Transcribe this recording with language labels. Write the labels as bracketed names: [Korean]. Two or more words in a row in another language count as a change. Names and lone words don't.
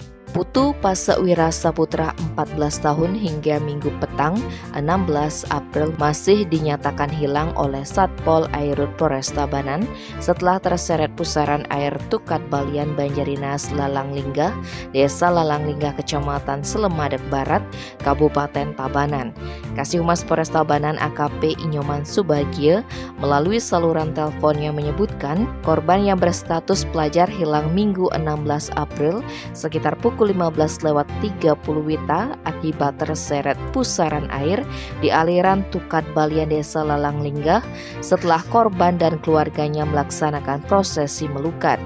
[Indonesian] Putu Pasewira Saputra 14 tahun hingga Minggu petang 16 April masih dinyatakan hilang oleh Satpol Airut Poresta Banan setelah terseret pusaran air Tukat Balian Banjarinas Lalanglingga, Desa Lalanglingga, Kecamatan Slemadeg Barat, Kabupaten Tabanan. Kasih Humas Poresta Banan AKP Inyoman Subagio melalui saluran teleponnya menyebutkan korban yang berstatus pelajar hilang Minggu 16 April sekitar pukul 15:30 WITA akibat terseret pusaran air di aliran Tukat Balian Desa Lalanglingga setelah korban dan keluarganya melaksanakan prosesi melukat.